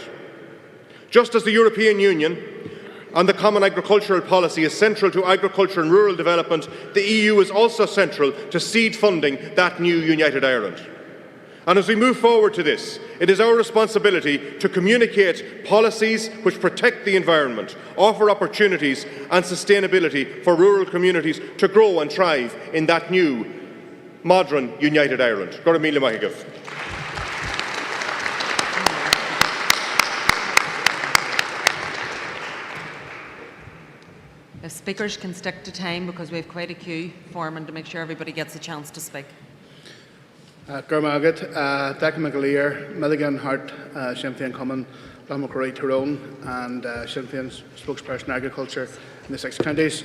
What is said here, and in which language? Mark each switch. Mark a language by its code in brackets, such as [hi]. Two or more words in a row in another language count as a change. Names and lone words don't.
[en] Just as the European Union and the Common Agricultural Policy is central to agriculture and rural development, the EU is also central to seed funding that new united Ireland. And as we move forward to this, it is our responsibility to communicate policies which protect the environment, offer opportunities and sustainability for rural communities to grow and thrive in that new, modern, united Ireland. [ga] Go míle maith agaibh. [en] If speakers can stick to time, because we have quite a queue forming to make sure everybody gets a chance to speak. Gurmagat, Declan McAleer, Milligan Hart, Sinn Féin Common, Lamacroy Tyrone, and Sinn Féin's spokesperson agriculture in the 6 counties.